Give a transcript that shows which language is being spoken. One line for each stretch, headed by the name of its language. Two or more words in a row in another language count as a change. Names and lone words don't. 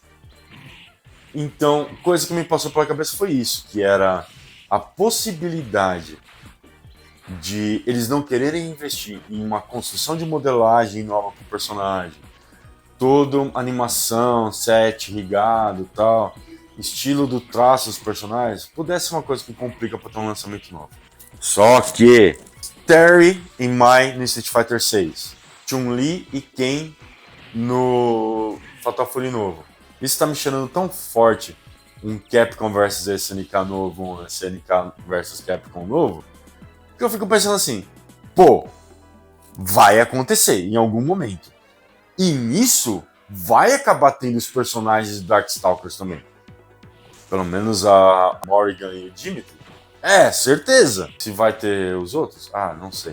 Portuguese: Então, coisa que me passou pela cabeça foi isso, que era a possibilidade de eles não quererem investir em uma construção de modelagem nova para o personagem, toda animação, set, rigado e tal, estilo do traço dos personagens, pudesse ser uma coisa que complica para ter um lançamento novo. Só que Terry e Mai no Street Fighter 6, Chun-Li e Ken no Fatal Fury novo. Isso tá me cheirando tão forte, um Capcom vs SNK novo, um SNK vs Capcom novo, que eu fico pensando assim, vai acontecer em algum momento. E nisso, vai acabar tendo os personagens de Darkstalkers também. Pelo menos a Morrigan e o Dimitri. Certeza. Se vai ter os outros? Não sei.